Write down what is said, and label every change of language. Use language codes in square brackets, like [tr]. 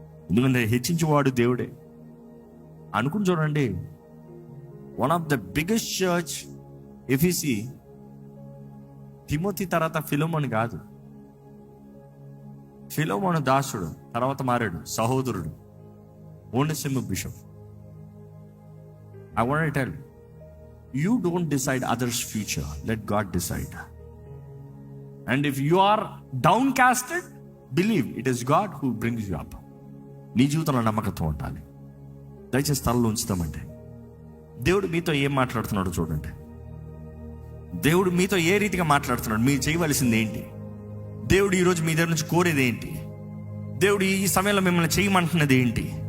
[te] ఎందుకంటే హెచ్చించేవాడు దేవుడే. అనుకుని చూడండి, one of the biggest church ఎఫీసీ Timothy తర్వాత ఫిలోమోన్ కాదు. ఫిలోమోను దాసుడు, తర్వాత మారాడు సహోదరుడు, ఓనెసిము bishop. [en] I want to tell you don't decide others' future. Let God decide. And if you are downcasted, believe it is God who brings you up. [te] నీ జీవితంలో నమ్మకంతో ఉండాలి. దయచేసి స్థలంలో ఉంచుతామంటే దేవుడు మీతో ఏం మాట్లాడుతున్నాడో చూడండి. దేవుడు మీతో ఏ రీతిగా మాట్లాడుతున్నాడు, మీరు చేయవలసింది ఏంటి, దేవుడు ఈరోజు మీ దగ్గర నుంచి కోరేది ఏంటి, దేవుడు ఈ సమయంలో మిమ్మల్ని చేయమంటున్నది ఏంటి.